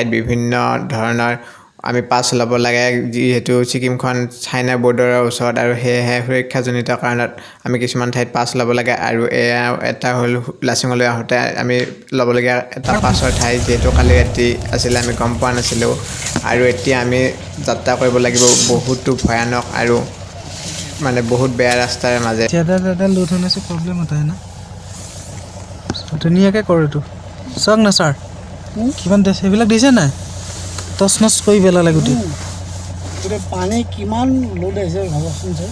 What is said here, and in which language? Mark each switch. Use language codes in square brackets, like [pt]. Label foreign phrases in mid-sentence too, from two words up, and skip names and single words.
[as] বিভিন্ন ধৰণৰ আমি পাছ ল'ব লাগে যিহেতু ছিকিমখন চাইনা বৰ্ডাৰৰ ওচৰত আৰু সেয়েহে সুৰক্ষাজনিত কাৰণত আমি কিছুমান ঠাইত পাছ ল'ব লাগে আৰু এয়া এটা হ'ল লাচুঙলৈ আহোঁতে আমি ল'বলগীয়া এটা পাছৰ ঠাই যিহেতু কালি ৰাতি আছিলে আমি গম পোৱা নাছিলোঁ আৰু এতিয়া আমি যাত্ৰা কৰিব লাগিব বহুতো ভয়ানক আৰু মানে বহুত বেয়া ৰাস্তাৰ মাজে [hi] ज़्यादा लोड होने से प्रॉब्लम होता है ना [as] ধুনীয়াকৈ কৰোঁতো চাওক না ছাৰ কিমান দিছে সেইবিলাক দিছে নাই টচ নচ কৰি পেলালে গোটেই পানী কিমান লোড আহিছে ভাবকচোন ছাৰ